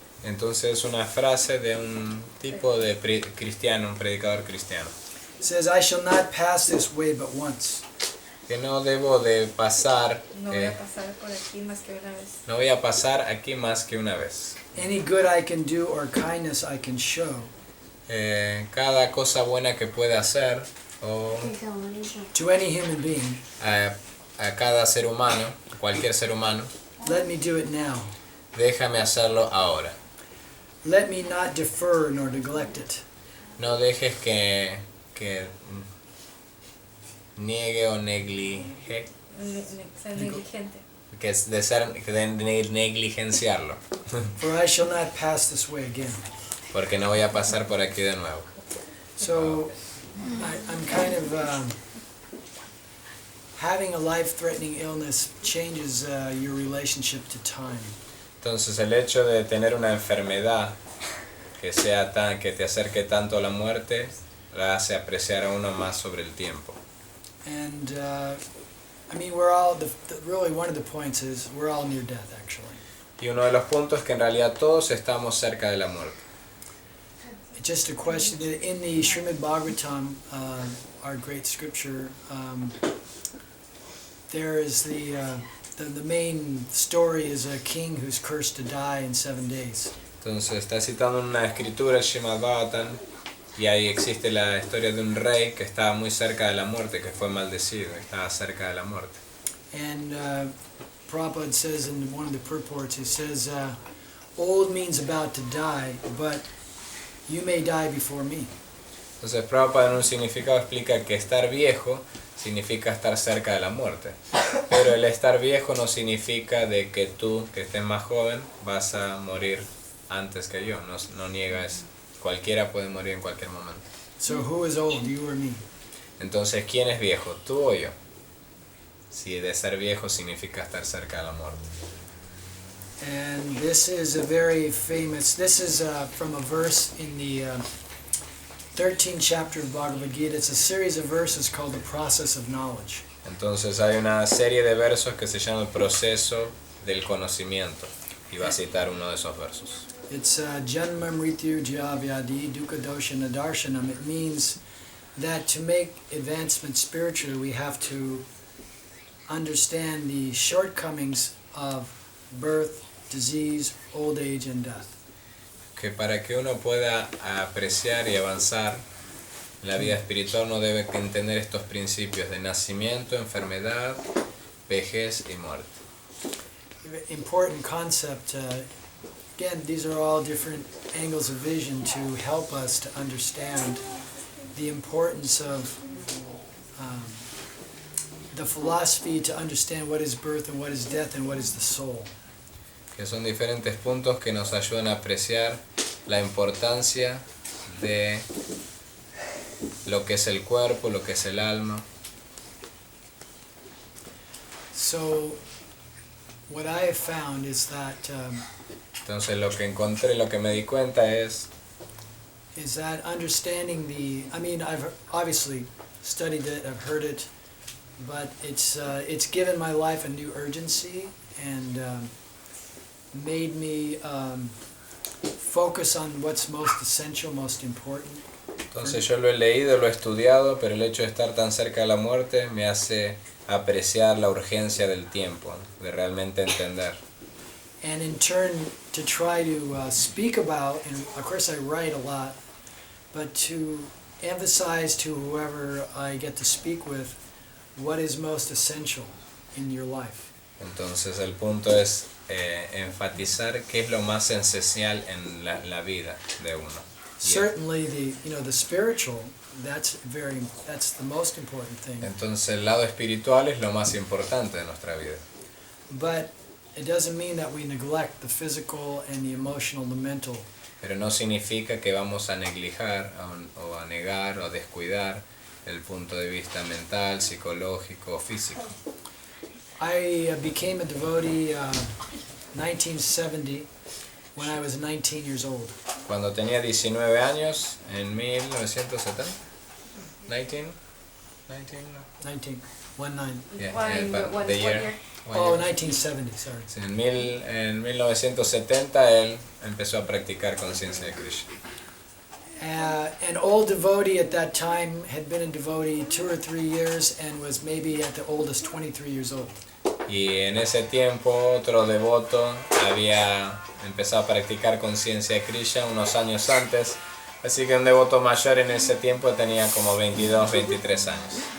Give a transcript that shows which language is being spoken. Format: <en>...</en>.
<es>Entonces es una frase de un tipo de cristiano, un predicador cristiano.</es> <en>It says, "I shall not pass this way but once."</en> <es>Que no debo de pasar. No voy a pasar por aquí más que una vez. No voy a pasar aquí más que una vez.</es> <en>Any good I can do or kindness I can show.</en> <es>Cada cosa buena que pueda hacer o</es> <en>To any human being.</en> <es>A cada ser humano, cualquier ser humano,</es> <en>Let me do it now.</en> <es>déjame hacerlo ahora.</es> <en>Let me not defer nor neglect it.</en> <es>No dejes que niegue o neglige, Ser negligente. que es de negligenciarlo,</es> <en>For I shall not pass this way again.</en> <es>porque no voy a pasar por aquí de nuevo.</es> <en>So I'm kind of having a life-threatening illness changes your relationship to time.</en> <es>Entonces el hecho de tener una enfermedad que te acerque tanto a la muerte, la hace apreciar a uno más sobre el tiempo.</es> <en>And I mean, we're all really one of the points is we're all near death actually.</en> <es>Y uno de los puntos es que en realidad todos estamos cerca de la muerte.</es> <en>It's just a question in the Srimad Bhagavatam, our great scripture. There is the main story is a king who's cursed to die in 7 days.</en> <es>Entonces está citando una escritura, el Srimad Bhagavatam, y ahí existe la historia de un rey que estaba muy cerca de la muerte, que fue maldecido, estaba cerca de la muerte.</es> <en>And Prabhupada says in one of the purports, he says, old means about to die, but you may die before me.</en> <es>Entonces Prabhupada en un significado explica que estar viejo significa estar cerca de la muerte. Pero el estar viejo no significa de que tú, que estés más joven, vas a morir antes que yo. No niega eso. Cualquiera puede morir en cualquier momento.</es> <en>So who is old, you or me?</en> <es>Entonces, ¿quién es viejo? ¿Tú o yo? Si de ser viejo significa estar cerca de la muerte.</es> <en>And this is a very famous, this is from a verse in the 13th chapter of Bhagavad Gita. It's a series of verses called the process of knowledge.</en> <es>Entonces hay una serie de versos que se llama el proceso del conocimiento. Y va a citar uno de esos versos.</es> <sa>It's Janma Mrityu Jyavyadi Dukkha Dosha Nadarshanam.</sa> <en>It means that to make advancement spiritually, we have to understand the shortcomings of birth, disease, old age, and death.</en> <es>Que para que uno pueda apreciar y avanzar en la vida espiritual, uno debe entender estos principios de nacimiento, enfermedad, vejez y muerte.</es> <en>Important concept. Again, these are all different angles of vision to help us to understand the importance of the philosophy, to understand what is birth and what is death and what is the soul.</en> <es>Que son diferentes puntos que nos ayudan a apreciar la importancia de lo que es el cuerpo, lo que es el alma.</es> <en>So, what I have found is that</en> <es>Entonces lo que encontré, lo que me di cuenta es</es> <en>understanding I mean, I've obviously studied it, I've heard it, but it's given my life a new urgency and made me focus on what's most essential, most important.</en> <es>Entonces yo lo he leído, lo he estudiado, pero el hecho de estar tan cerca de la muerte me hace apreciar la urgencia del tiempo, de realmente entender.</es> <en>And in turn, to try to speak about, and of course I write a lot, but to emphasize to whoever I get to speak with what is most essential in your life.</en> <es>Entonces el punto es enfatizar qué es lo más esencial en la vida de uno.</es> <en>certainly the spiritual, that's the most important thing.</en> <es>Entonces el lado espiritual es lo más importante de nuestra vida.</es> <en>But it doesn't mean that we neglect the physical and the emotional, the mental.</en> <es>Pero no significa que vamos a neglijar o a negar o a descuidar el punto de vista mental, psicológico o físico.</es> <en>I became a devotee 1970 when I was 19 years old.</en> <es>Cuando tenía 19 años, en 1970. 19? 19? 19. 19.</es> <en>Yeah, What the year. year? Oh, 1970, sorry.</en> <es>Sí, en 1970 él empezó a practicar conciencia de Krishna.</es> <en>An old devotee at that time had been a devotee 2 or 3 years and was maybe at the oldest 23 years old.</en> <es>Y en ese tiempo otro devoto había empezado a practicar conciencia de Krishna unos años antes, así que un devoto mayor en ese tiempo tenía como 22, 23 años.</es>